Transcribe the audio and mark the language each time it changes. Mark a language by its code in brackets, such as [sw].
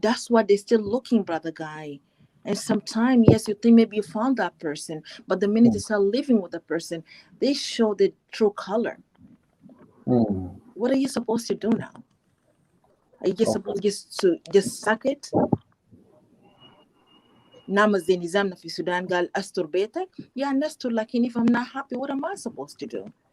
[en] That's why they're still looking, brother guy. And sometimes, yes, you think maybe you found that person, but the minute you start living with the person, they show the true color. Hmm. What are you supposed to do now? Are you just supposed to just suck it? [ar] نعمل زي نظامنا في السودان قال استر بيتك. [en] Yeah, [ar] نستر, لكن [en] if I'm not happy, what am I supposed to do?